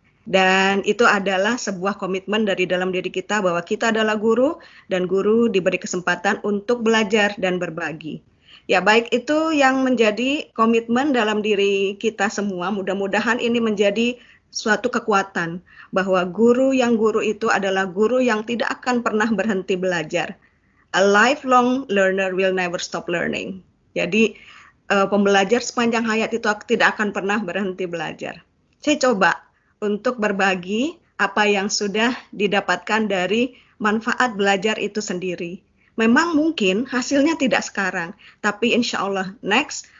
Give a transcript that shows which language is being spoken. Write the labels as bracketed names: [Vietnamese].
[Indonesian] Dan itu adalah sebuah komitmen dari dalam diri kita bahwa kita adalah guru dan guru diberi kesempatan untuk belajar dan berbagi. Ya, baik itu yang menjadi komitmen dalam diri kita semua. Mudah-mudahan ini menjadi suatu kekuatan bahwa guru itu adalah guru yang tidak akan pernah berhenti belajar. [English] A lifelong learner will never stop learning. [Indonesian] Jadi pembelajar sepanjang hayat itu tidak akan pernah berhenti belajar. Saya coba untuk berbagi apa yang sudah didapatkan dari manfaat belajar itu sendiri. Memang mungkin hasilnya tidak sekarang, tapi insya Allah next